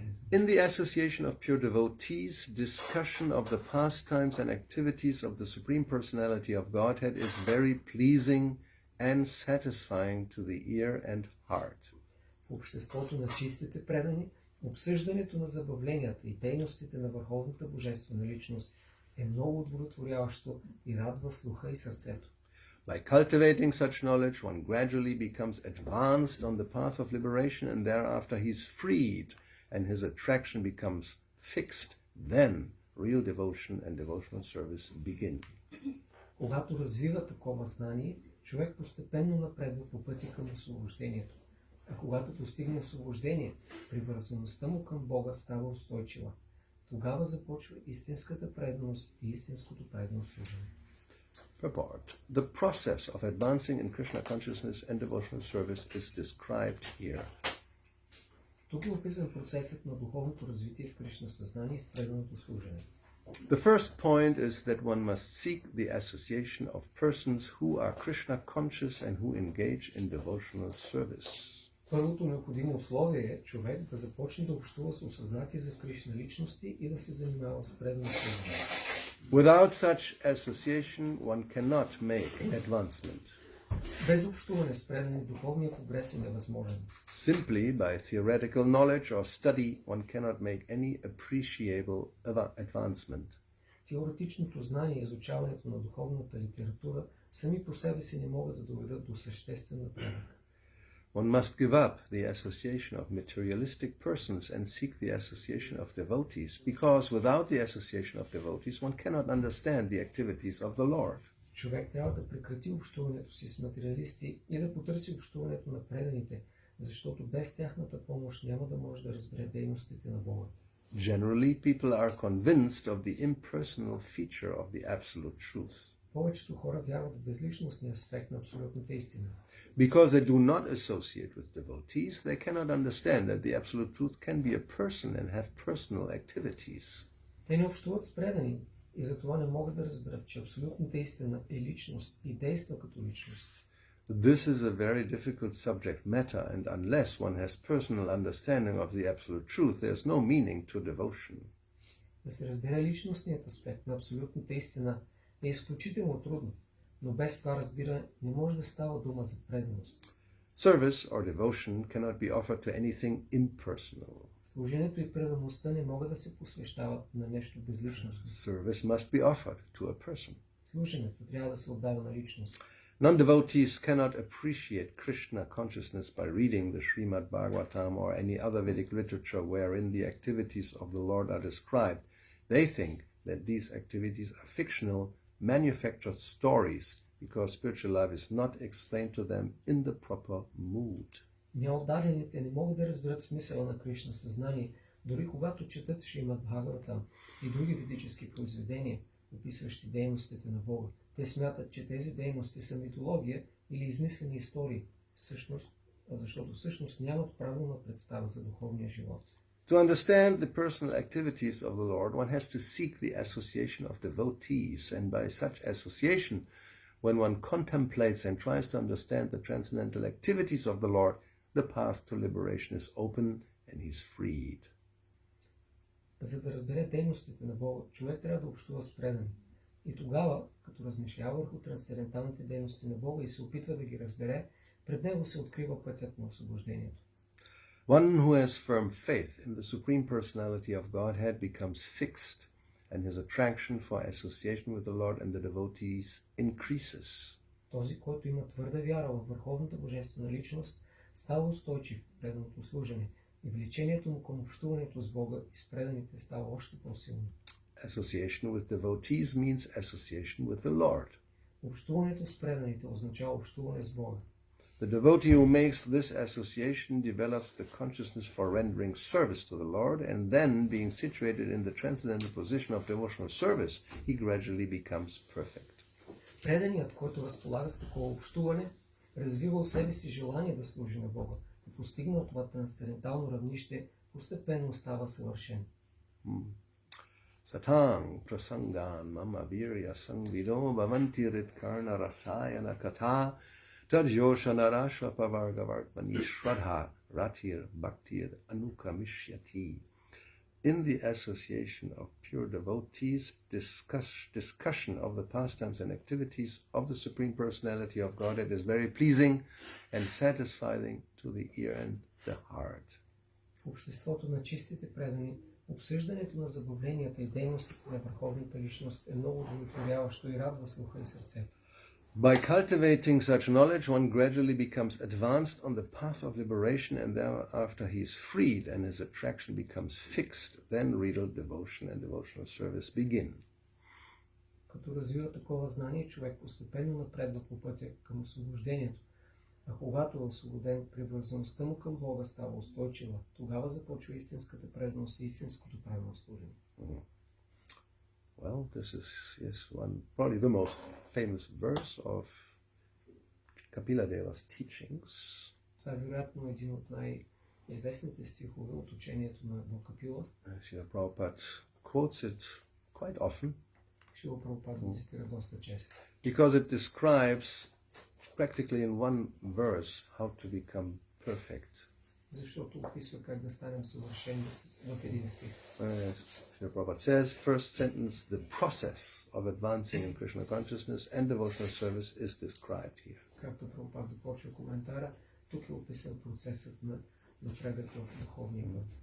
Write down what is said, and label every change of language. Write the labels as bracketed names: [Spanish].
[English] In the association of pure devotees, discussion of the pastimes and activities of the Supreme Personality of Godhead is very pleasing and satisfying to the ear and heart. [Bulgarian] В обществото на чистите предани, обсъждането на забавленията и дейностите на Върховната Божествена Личност е много удовлетворяващо и радва слуха и сърцето. [English] By cultivating such knowledge, one gradually becomes advanced on the path of liberation, and thereafter he is freed, and his attraction becomes fixed. Then real devotion and devotional service begin. [Bulgarian] Когато развива такова знание, човек постепенно напредва по пътя към освобождението. А когато постигне освобождение, привързаността му към Бога става устойчива. Тогава започва истинската преданост и истинското предано служене. [English] Purport. The process of advancing in Krishna consciousness and devotional service is described here. [Bulgarian] Тук е описан процесът на духовното развитие в Кришна съзнание в преданото служене. [English] The first point is that one must seek the association of persons who are Krishna conscious and who engage in devotional service. [Bulgarian] Първото необходимо условие е човек да започне да общува с осъзнати за Кришна личности и да се занимава с предано служене. [English] Without such association, one cannot make advancement. [Bulgarian] Без общуване с предани духовният прогрес е невъзможен. [English] Simply by theoretical knowledge or study, one cannot make any appreciable advancement. [Bulgarian] Теоретичното знание и изучаването на духовната литература сами по себе си не могат да доведат до съществен напредък. [English] One must give up the association of materialistic persons and seek the association of devotees, because without the association of devotees, one cannot understand the activities of the Lord. [Bulgarian] Човек трябва да прекрати общуването си с материалисти и да потърси общуването на преданите, защото без тяхната помощ няма да може да разбере дейностите на Бога. [English] Generally, people are convinced of the impersonal feature of the absolute truth. [Bulgarian] Повечето хора вярват в безличностния аспект на абсолютната истина. [English] Because they do not associate with devotees, they cannot understand that the absolute truth can be a person and have personal activities. [Bulgarian] Те не общуват с предани и затова не могат да разберат, че абсолютната истина е личност и действа като личност. [English] This is a very difficult subject matter, and unless one has personal understanding of the absolute truth, there is no meaning to devotion. [Bulgarian] Да се разбере личностният аспект на абсолютната истина е изключително трудно, но без това разбиране не може да става дума за преданост. [English] Service or devotion cannot be offered to anything impersonal. [Bulgarian] Служението и предаността не могат да се посвещават на нещо безличностно. [English] Service must be offered to a person. [Bulgarian] Служението трябва да се отдава на личност. [English] Non-devotees cannot appreciate Krishna consciousness by reading the Srimad Bhagavatam or any other Vedic literature wherein the activities of the Lord are described. They think that these activities are fictional, manufactured stories because spiritual life is not explained to them in the proper mood. [Bulgarian] Неотдадените не могат да разберат смисъла на Кришна съзнание, дори когато четат Шримад Бхагаватам и други ведически произведения, описващи дейностите на Бога. Те смятат, че тези дейности са митология или измислени истории, защото всъщност нямат правилна представа за духовния живот. [English] To understand the personal activities of the Lord, one has to seek the association of devotees, and by such association, when one contemplates and tries to understand the transcendental activities of the Lord, the path to liberation is open and he is freed. [Bulgarian] За да разбере дейностите на Бога, човек трябва да общува с предани. И тогава, като размишлява върху трансценденталните дейности на Бога и се опитва да ги разбере, пред него се открива пътят на освобождението. [English] One who has firm faith in the Supreme Personality of Godhead becomes fixed, and his attraction for association with the Lord and the devotees increases. [Bulgarian] Този, който има твърда вяра в върховната божествена личност, става устойчив в преданото служене и влечението му към общуването с Бога и с преданите става още по-силно. [English] Association with devotees means association with the Lord. [Bulgarian] Общуването с преданите означава общуване с Бога. [English] The devotee who makes this association develops the consciousness for rendering service to the Lord, and then, being situated in the transcendental position of devotional service, he gradually becomes perfect. [Bulgarian] Преданият, който разполага с такова общуване, развива у себе си желание да служи на Бога и постигнал това трансцендентално равнище, постепенно става съвършен. [Sanskrit] Satang prasangan mama virya sangvido bhavanti ritkarna rasayana katha tadyoshana pavargavartmani shraddha ratir bhaktir anukamishyati. [English] In the association of pure devotees, discussion of the pastimes and activities of the Supreme Personality of Godhead is very pleasing and satisfying to the ear and the heart. [Bulgarian] В обществото на чистите предани, обсъждането на забавленията и дейностите на върховната личност е много удовлетворяващо и радва слуха и сърцето. [English] By cultivating such knowledge, one gradually becomes advanced on the path of liberation, and thereafter he is freed and his attraction becomes fixed. Then real devotion and devotional service begin. [Bulgarian] Като развива такова знание, човек постепенно напредва по пътя към освобождението. А когато е освободен, привързаността му към Бога става устойчива. Тогава започва истинската преданост и истинското правилно служение. [English] Well, this is probably the most famous verse of Kapila Deva's teachings. [Bulgarian] Това е вероятно един от най-известните стихове от учението на Капила. [English] Srila Prabhupada quotes it quite often. [Bulgarian] Шрила Прабхупада го цитира доста често. [English] Because it describes practically in one verse how to become perfect. [Bulgarian] Защото описва как да станем съвършени в един стих. [English] Srila Prabhupada says, first sentence, the process of advancing in Krishna consciousness and devotional service is described here. [Bulgarian] Както Прабхупада започва коментара, тук е описан процесът на напредък в духовния път.